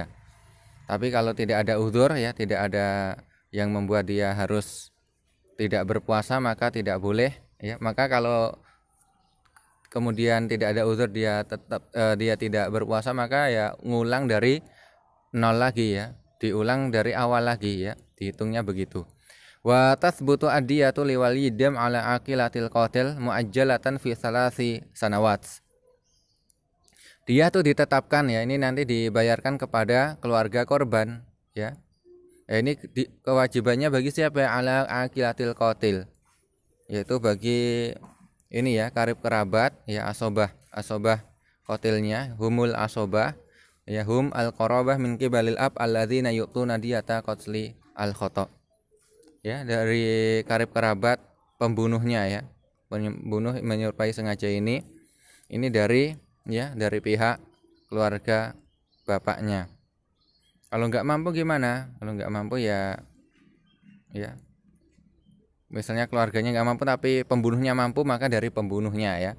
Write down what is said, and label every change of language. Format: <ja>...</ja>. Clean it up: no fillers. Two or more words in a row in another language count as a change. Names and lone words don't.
<id>Tapi kalau tidak ada uzur ya, tidak ada yang membuat dia harus tidak berpuasa, maka tidak boleh ya. Maka kalau kemudian tidak ada uzur, dia tetap dia tidak berpuasa, maka ya ngulang dari 0 lagi ya, diulang dari awal lagi ya, dihitungnya begitu.</id> <ar>وتثبت الدية لولي الدم على عاقلة القاتل مؤجلة في 3 سنوات.</ar> <id>Dia tuh ditetapkan ya, ini nanti dibayarkan kepada keluarga korban ya. Ini kewajibannya bagi siapa ya?</id> <ar>على عاقلة القاتل,</ar> <id>yaitu bagi ini ya, karib kerabat ya,</id> <ar>asobah qatilnya, هم العصبة ya, هم القرابة من قبل الأب الذين يؤتون دية قتل الخطأ.</ar> <id>Ya, dari karib kerabat pembunuhnya ya, pembunuh menyerupai sengaja ini dari ya, dari pihak keluarga bapaknya. Kalau nggak mampu gimana? Kalau nggak mampu ya misalnya keluarganya nggak mampu tapi pembunuhnya mampu, maka dari pembunuhnya ya.</id>